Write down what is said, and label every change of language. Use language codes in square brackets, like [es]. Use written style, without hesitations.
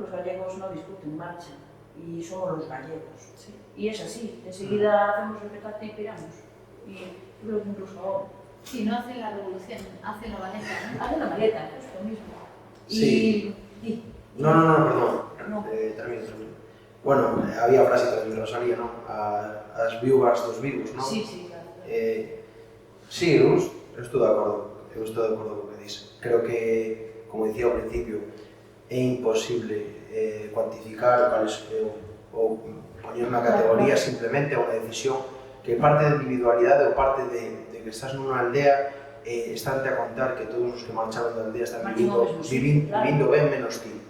[es] Los gallegos no discuten, marchan. Y somos los gallegos. Sí. Y es así, enseguida hacemos el petate y piramos. Y yo creo que incluso ahora. Sí, no hacen la revolución, hacen la maleta, ¿no? Hacen la maleta, es lo mismo. Sí. No, perdón. Termino. [gl] Bueno, había frase tamén de Rosalía, non? As viúvas dos vivos, non? Sí, claro. Sí, eu estou de acordo co que dices. Creo que, como dicía ao principio, é imposible cuantificar ou poñer unha categoría, simplemente é unha decisión que parte de individualidade ou parte de que estás nunha aldea estánte a contar que todos os que marcharon da aldea están vivindo ben menos ti.